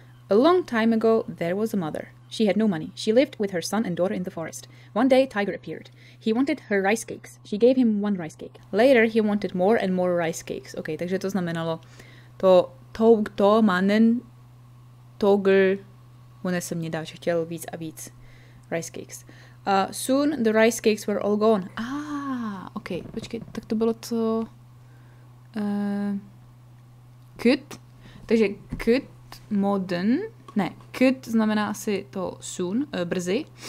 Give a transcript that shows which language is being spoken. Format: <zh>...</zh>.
<en>A long time ago, there was a mother. She had no money. She lived with her son and daughter in the forest. One day, Tiger appeared. He wanted her rice cakes. She gave him one rice cake. Later, he wanted more and more rice cakes.</en> <cs>OK, takže to znamenalo to manen togl unesmnida, že chtěl víc a víc</cs> <en>rice cakes. Soon the rice cakes were all gone.</en> <cs>OK, počkej, tak to bylo co? Kut. Takže kut modern. Ne, kut znamená asi to soon, brzy.</cs>